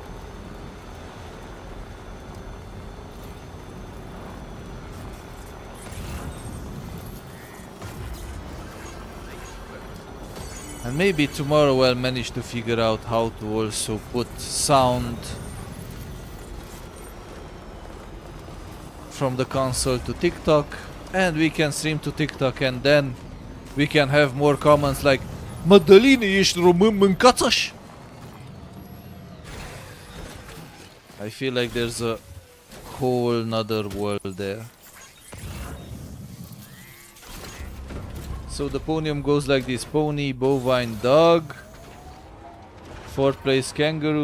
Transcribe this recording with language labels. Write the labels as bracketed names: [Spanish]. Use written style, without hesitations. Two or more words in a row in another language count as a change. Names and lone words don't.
[English] And maybe tomorrow I'll manage to figure out how to also put sound from the console to TikTok, and we can stream to TikTok, and then we can have more comments like Madalina, [Romanian] ești român, mâncați-aș? [English] I feel like there's a whole nother world there. So the podium goes like this: pony, bovine, dog. 4th place kangaroo.